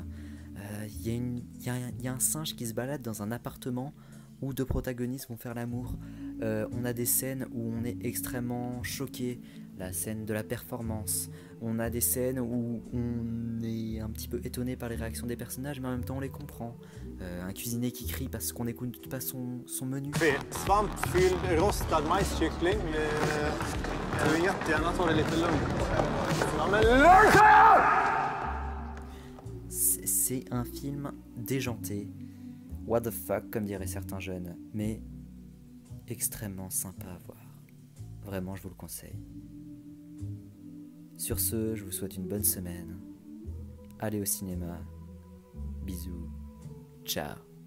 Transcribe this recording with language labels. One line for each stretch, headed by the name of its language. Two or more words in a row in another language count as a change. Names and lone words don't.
French: Il y a un singe qui se balade dans un appartement où deux protagonistes vont faire l'amour. On a des scènes où on est extrêmement choqué, la scène de la performance. On a des scènes où on est un petit peu étonné par les réactions des personnages, mais en même temps on les comprend. Un cuisinier qui crie parce qu'on n'écoute pas son menu.
Swedish: Svampfylld rostad majskyckling. Jag vill jättegärna ta det lite lugnt.
French: C'est un film déjanté,
English: what the fuck
French: comme diraient certains jeunes, mais extrêmement sympa à voir. Vraiment, je vous le conseille. Sur ce, je vous souhaite une bonne semaine. Allez au cinéma. Bisous. Ciao.